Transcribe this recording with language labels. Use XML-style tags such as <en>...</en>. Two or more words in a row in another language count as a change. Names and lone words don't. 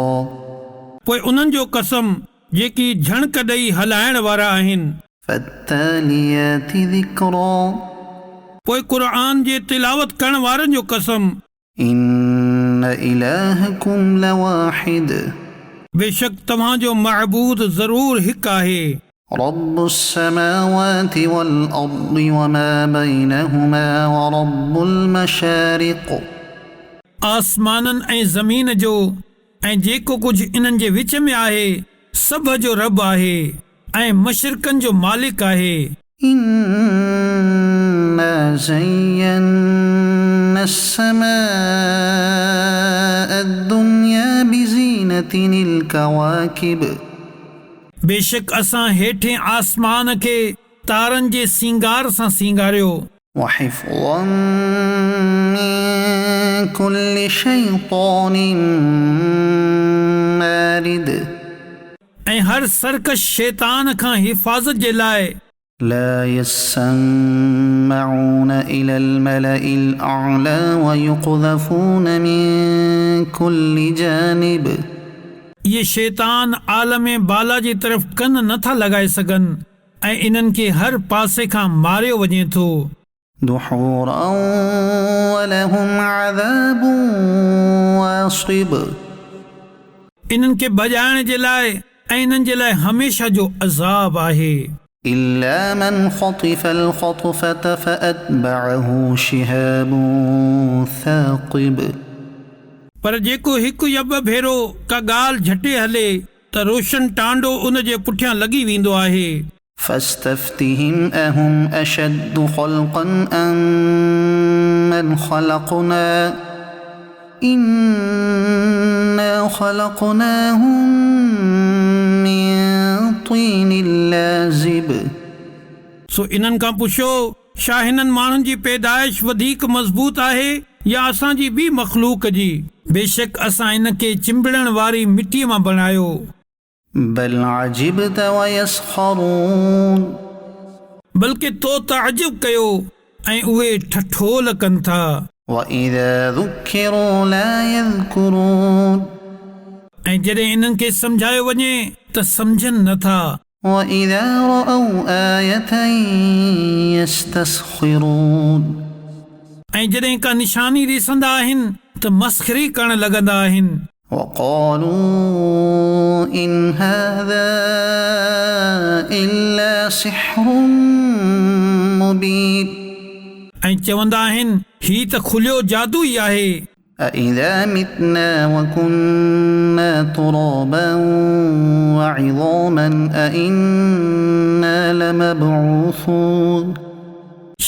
<sd>पोइ उन्हनि जो कसम जेकी झणक ॾेई हलाइण वारा आहिनि।</sd> <ar>فالتاليات ذكرا.</ar> <sd>पोइ क़ुर्आन जे तिलावत करण वारनि जो कसम।</sd> <ar>إن إلهكم لواحد.</ar> <sd>बेशक तव्हांजो महबूद ज़रूर हिकु आहे।</sd> <ar>رب السماوات والأرض وما بينهما ورب المشارق.</ar> <sd>आसमाननि ऐं ज़मीन जो ऐं जेको कुझु इन्हनि जे विच में आहे सभ जो रब आहे ऐं मशरिक़नि जो मालिक आहे।</sd> <ar>إنا زينا السماء الدنيا بزينة الكواكب.</ar> <sd>बेशक असां हेठें आसमान खे तारनि जे सींगार सां सींगारियो।</sd> <ar>وحفظا من كل شيطان مارد.</ar> <sd>ऐं हर सरकश शैतान खां हिफ़ाज़त जे लाइ।</sd> <ar>لا يسمعون إلى الملإ الأعلى ويقذفون من كل جانب.</ar> <sd>ये शैतान आलम बाला जी तरफ़ कन नथा लॻाए सघनि ऐं इन्हनि खे हर पासे खां मारियो वञे थो।</sd> <ar>دحورا ولهم عذاب واصب.</ar> <sd>इन्हनि खे भॼाइण जे लाइ ऐं इन्हनि जे लाइ हमेशा जो अज़ाब आहे।</sd> <ar>إلا من خطف الخطفة فأتبعه شهاب ثاقب.</ar> <sd>पर जेको हिकु या ॿ भेरो का ॻाल्हि झटे हले त रोशन टांडो उन जे पुठियां लॻी वेंदो आहे।</sd> <ar>فاستفتهم أهم أشد خلقا أم من خلقنا إنا خلقناهم من طين لازب.</ar> <sd>सो इन्हनि खां पुछो छा हिननि माण्हुनि जी पैदाइश वधीक मज़बूत आहे या असांजी ॿी मख़लूक जी। बेशक असां इनखे चिंबड़ण वारी मिटीअ मां बणायो।</sd> <ar>بل عجبت ويسخرون.</ar> <sd>बल्कि तो तअज्जुब कयो ऐं उहे ठठोल कनि था।</sd> <ar>وإذا ذكروا لا يذكرون.</ar> <sd>ऐं जॾहिं इन्हनि खे सम्झायो वञे त सम्झनि नथा।</sd> <ar>وإذا رأوا آية يستسخرون.</ar> <sd>ऐं जॾहिं का निशानी ॾिसंदा आहिनि त मस्ख़री करण लॻंदा आहिनि।</sd> <ar>وقالوا إن هذا إلا سحر مبين.</ar> <sd>ऐं चवंदा आहिनि ही त खुलियो जादू ई आहे।</sd> <ar>أإذا متنا وكنا ترابا وعظاما أإنا لمبعوثون.</ar> <sd>छा</sd>